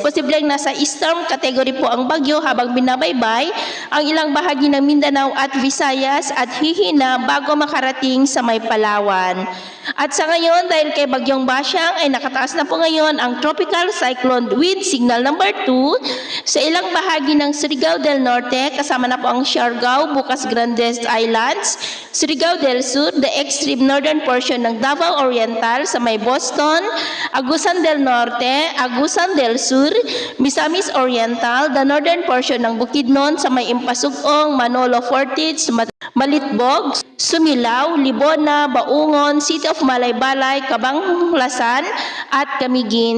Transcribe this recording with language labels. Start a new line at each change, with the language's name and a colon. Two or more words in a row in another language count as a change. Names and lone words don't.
Filipino: Posibleng nasa storm category po ang bagyo habang binabaybay ang ilang bahagi ng Mindanao at Visayas at hihina bago makarating sa may Palawan. At sa ngayon, dahil kay Bagyong Basyang ay nakataas na po ngayon ang
English: Tropical Cyclone Wind Signal number
Filipino: 2 sa ilang bahagi ng Surigao del Norte, kasama na po ang Siargao, Bukas Grandes Islands, Surigao del Sur,
English: the extreme northern portion
Filipino: ng Davao Oriental sa may Boston, Agusan del Norte, Agusan del Sur, Misamis Oriental,
English: the northern portion
Filipino: ng Bukidnon sa may Impasugong, Manolo Fortich, Malitbog, Sumilao, Libona, Baungon, City of Malaybalay, Cabanglasan at Camiguin.